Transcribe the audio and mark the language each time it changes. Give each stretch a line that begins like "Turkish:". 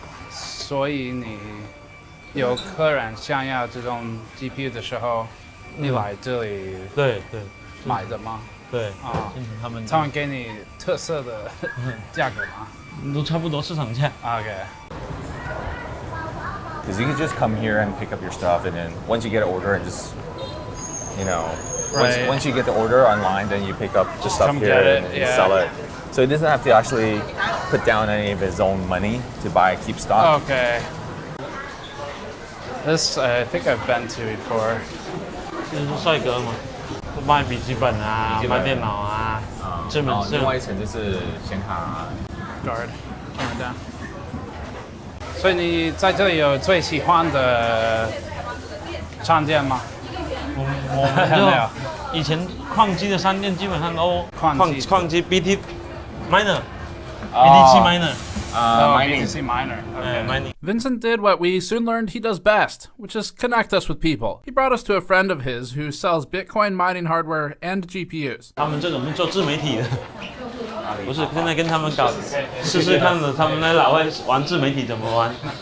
Chinese: 所以你有客人想要这种 GPU 的时候，你来这里对买的吗？对啊，他们给你特色的价格吗？都差不多市场价。 OK。
English: Because you can just come here and pick up your stuff, and then once you get an order and just, Right. once you get the order online, then you pick up the stuff Come here get it, and yeah. sell it. So he doesn't have to actually put down any of his own money to keep stock. Okay. This I think I've been to before.
Chinese: 这是帅哥嘛，卖笔记本啊，卖电脑啊，这门是。另外一层就是显卡
English: Guard, camera down.
Chinese: 所以你在这里有最喜欢的商店吗？我们就以前矿机的商店基本上都矿机
English: BT miner BTC miner BTC miner. Okay. Mining. Vincent did what we soon learned he does best, which is connect us with people. He brought us to a friend of his who sells Bitcoin mining hardware and GPUs.
Chinese: 他们这种是做自媒体的，不是现在跟他们搞试试看的，他们那老外玩自媒体怎么玩。